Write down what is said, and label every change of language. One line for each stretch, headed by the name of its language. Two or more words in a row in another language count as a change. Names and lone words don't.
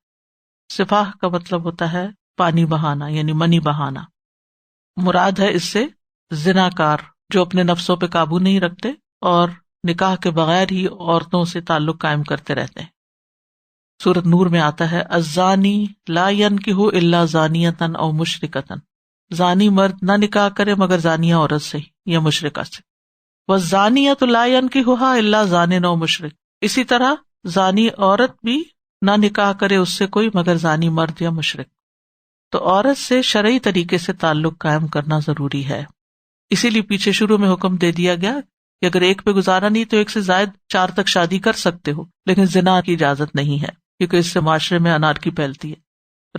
Urdu: سفاح کا مطلب ہوتا ہے پانی بہانا، یعنی منی بہانا۔ مراد ہے اس سے زناکار جو اپنے نفسوں پہ قابو نہیں رکھتے اور نکاح کے بغیر ہی عورتوں سے تعلق قائم کرتے رہتے ہیں۔ سورۃ نور میں آتا ہے
Arabic: الزانی لا ینکح الا زانیۃ او مشرکۃ،
Urdu: زانی مرد نہ نکاح کرے مگر زانیہ عورت سے یا مشرکہ سے۔
Arabic: والزانیۃ لا ینکحھا الا زان او مشرک،
Urdu: اسی طرح زانی عورت بھی نہ نکاح کرے اس سے کوئی مگر زانی مرد یا مشرک۔ تو عورت سے شرعی طریقے سے تعلق قائم کرنا ضروری ہے، اسی لیے پیچھے شروع میں حکم دے دیا گیا کہ اگر ایک پہ گزارا نہیں تو 1 سے زائد 4 تک شادی کر سکتے ہو، لیکن زنا کی اجازت نہیں ہے کیونکہ اس سے معاشرے میں انارکی پھیلتی ہے۔